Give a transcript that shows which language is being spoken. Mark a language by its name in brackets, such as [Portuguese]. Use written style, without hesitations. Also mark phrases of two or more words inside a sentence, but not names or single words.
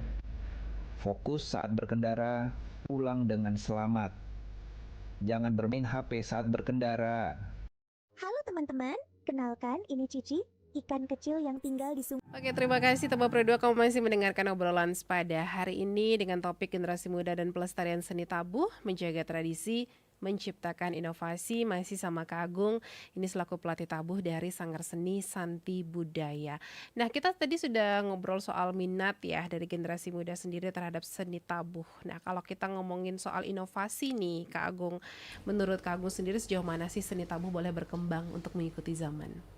[Indonesian] Fokus saat berkendara, pulang dengan selamat. Jangan bermain HP saat berkendara. Halo teman-teman, kenalkan ini Cici, ikan kecil yang tinggal di sungai. Oke, terima kasih Tebak Pro 2, kamu masih mendengarkan obrolan pada hari ini dengan topik generasi muda dan pelestarian seni tabuh, menjaga tradisi, menciptakan inovasi, masih sama Kak Agung. Ini selaku pelatih tabuh dari Sanggar Seni Santi Budaya. Nah, kita tadi sudah ngobrol soal minat ya dari generasi muda sendiri terhadap seni tabuh. Nah, kalau kita ngomongin soal inovasi nih Kak Agung, menurut Kak Agung sendiri sejauh mana sih seni tabuh boleh berkembang untuk mengikuti zaman?